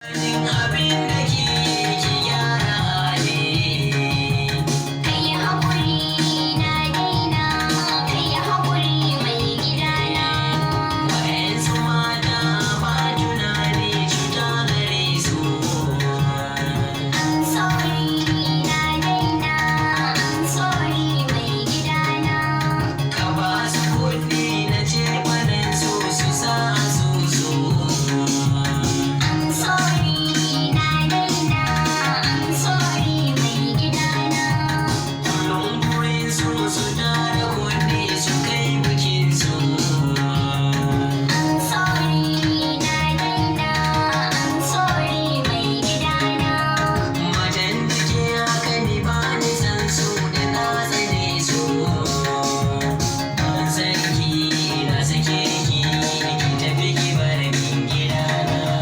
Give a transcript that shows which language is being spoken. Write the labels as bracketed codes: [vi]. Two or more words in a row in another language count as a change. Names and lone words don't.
[ha] Abin da ke ki gyara hali. Kai haƙuri na daina, kai haƙuri mai gidana. Wa'yansu mata ba tunani cuta gare su. [en] I'm sorry [ha] na daina, [en] I'm sorry [ha] mai gidana. Ka ba su kuɗi na ce faɗin su, su sa asusu. [en] I'm sorry [ha] na daina, [en] I'm sorry [ha] mai gidana. Kullum burin su su tara kuɗi su kai bikin su. [en] I'm sorry [ha] na daina, [en] I'm sorry [ha] mai gidana. Matan da ke haka ni ba ni san su da na tsane su. Ban san ki, na sake ki, ki tafi ki bar min gidana.